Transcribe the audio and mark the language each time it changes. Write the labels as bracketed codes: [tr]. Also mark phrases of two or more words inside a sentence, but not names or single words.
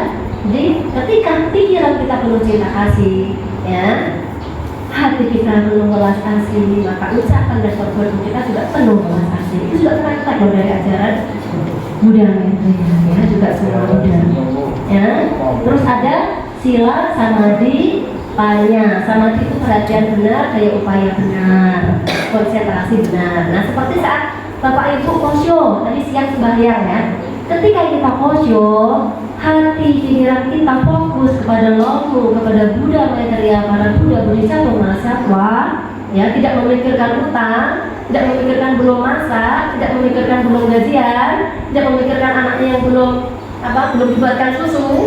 [id] Jadi ketika pikiran kita penuh cinta kasih, ya, hati kita penuh belas kasih, maka ucapan dan perbuatan kita juga penuh belas kasih. Itu juga praktek dari ajaran Buddha, ya, juga semua Buddha. Ya, terus ada sila, samadhi, panya. Samadhi itu perhatian benar, daya upaya benar, konsentrasi benar. Nah, seperti saat Bapak Ibu kosyo tadi siang sembahyang, ya, Ketika kita khusyuk, hati pikiran kita fokus kepada Longmu, kepada Buddha Maitreya, para Buddha Bodhisattva Mahasatwa, ya, tidak memikirkan utang, tidak memikirkan belum masak, tidak memikirkan belum gajian, tidak memikirkan anaknya yang belum dibuatkan susu.